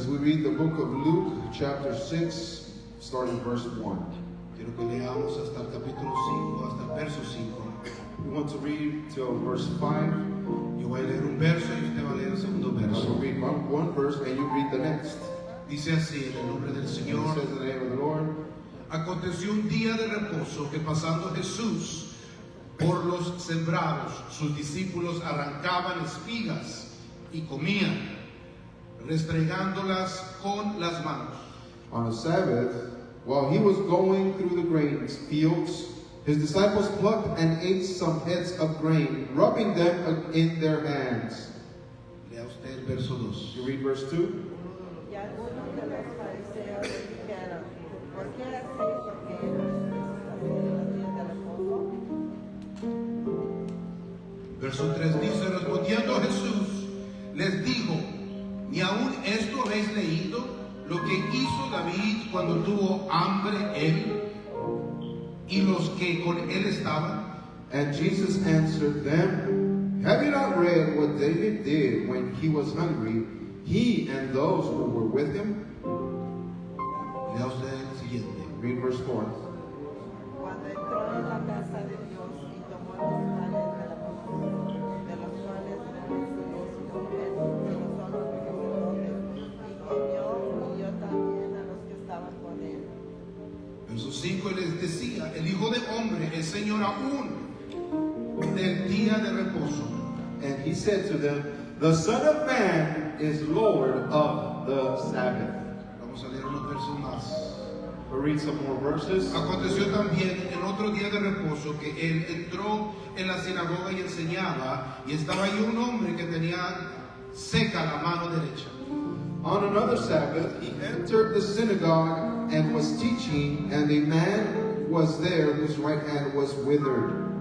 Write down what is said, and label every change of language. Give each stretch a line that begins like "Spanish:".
English: as we read the book of Luke, chapter 6, starting verse 1.
Spanish: Quiero que leamos hasta el capítulo 5, hasta el verso 5.
English: We want to read till verse 5.
Spanish: Yo voy a leer un verso y usted va a leer el segundo
English: I will
Spanish: verso.
English: read one verse and you read the next.
Spanish: Dice así, en el nombre del
English: And it
Spanish: Señor.
English: says in the name of the Lord.
Spanish: Aconteció un día de reposo que pasando Jesús por los sembrados, sus discípulos arrancaban espigas y comían, restregándolas con las manos.
English: On a Sabbath, while he was going through the grain fields, his disciples plucked and ate some heads of grain, rubbing them in their hands.
Spanish: Lea usted el verso 2.
English: You read verse 2.
Spanish: Y algunos de los fariseos le dijeron, ¿por qué hacéis lo que en los días de reposo? Verso 3 dice, respondiendo Jesús, les dijo, ¿ni aún esto habéis leído? Lo que hizo David cuando tuvo hambre él y los que con él estaban.
English: And Jesus answered them, have you not read what David did when he was hungry, he and those who were with him?
Spanish: Lea usted el siguiente.
English: Read verse 4.
Spanish: Cuando entró en la casa de Dios y tomó los panes de la porción, de los cuales recibió su mujer y los hombres sacerdotes, y comió y dio también a los que estaban con él. Verso 5 les decía, el Hijo de Hombre es Señor aún del día de reposo.
English: And he said to them, the Son of Man is Lord of the Sabbath.
Spanish: Vamos a leer unos versos más.
English: We'll read some more verses.
Spanish: Aconteció también en otro día de reposo que él entró en la sinagoga y enseñaba, y estaba allí un hombre que tenía seca la mano derecha.
English: On another Sabbath, he entered the synagogue and was teaching, and a man was there whose right hand was withered.